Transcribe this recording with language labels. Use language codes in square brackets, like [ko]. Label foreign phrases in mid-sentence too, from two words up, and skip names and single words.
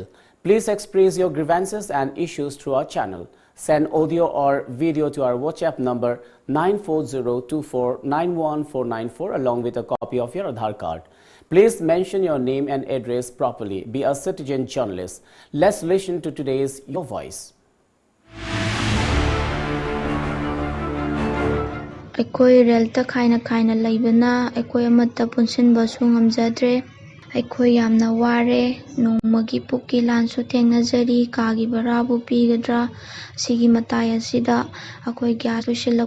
[en] Please express your grievances and issues through our channel. Send audio or video to our WhatsApp number 94024919494 along with a copy of your Aadhaar card. Please mention your name and address properly. Be a citizen journalist. Let's listen to today's Your Voice. [mni] Aikoi relta kaina laibana aikoi amatta punsinba su ngamjadre aikoi yamna ware nongmagi pukki lansu thengnajari kagi barabu pigadra sigi matai asida aikoi gas usilak